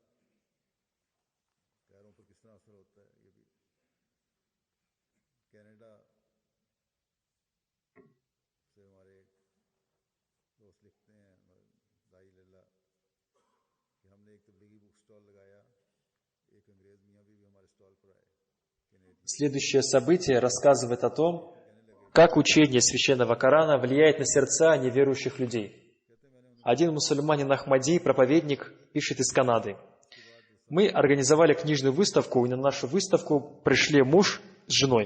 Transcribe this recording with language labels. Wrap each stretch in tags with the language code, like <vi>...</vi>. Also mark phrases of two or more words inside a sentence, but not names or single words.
<ur>پیاروں پر کس طرح اثر ہوتا ہے، یہ بھی کینیڈا سے ہمارے دوست لکھتے ہیں داعی لالہ کہ ہم نے ایک تبلیغی بک سٹال لگایا، ایک انگریز میاں بھی ہمارے سٹال پر آئے.</ur> <ru>Следующее событие рассказывает о том, как учение Священного Корана влияет на сердца неверующих людей. Один мусульманин Ахмади, проповедник, пишет из Канады. Мы организовали книжную выставку, и на нашу выставку пришли муж с женой.</ru>